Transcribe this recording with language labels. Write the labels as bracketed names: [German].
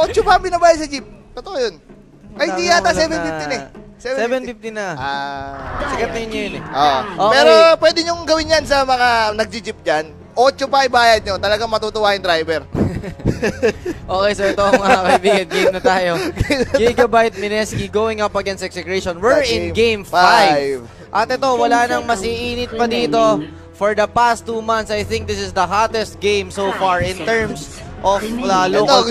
[Filipino] 8 pa binabayad sa jeep. Totoo yun. Ay, di yata 750 na eh. 750 na. Sikat na yun eh. Okay. Pero pwede nyong gawin yan sa mga nagji-jeep dyan. 8 pa ibayad nyo. Talagang matutuwa yung driver. Okay, so ito mga kaibigan. Game na tayo. [English] Gigabyte Mineski going up against Execration. We're in Game 5. [Filipino] At ito, wala nang masiinit pa dito. [English] For the past 2 months, I think this is the hottest game so far in terms of local tournaments.